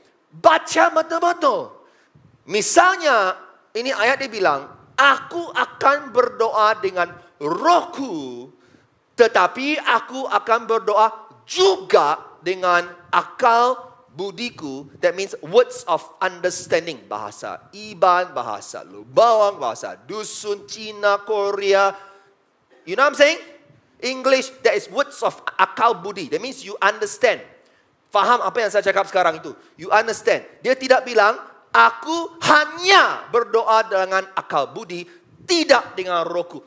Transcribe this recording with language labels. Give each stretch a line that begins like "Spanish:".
Malay: Baca betul-betul. Misalnya, ini ayat dia bilang, aku akan berdoa dengan rohku, tetapi aku akan berdoa juga dengan akal budiku.
English: That means words of understanding.
Malay: Bahasa Iban, bahasa Lubawang, bahasa Dusun, Cina, Korea.
English: You know what I'm saying? English, that is words of akal budi. That means you understand.
Malay: Faham apa yang saya cakap sekarang itu?
English: You understand.
Malay: Dia tidak bilang, aku hanya berdoa dengan akal budi, tidak dengan rohku.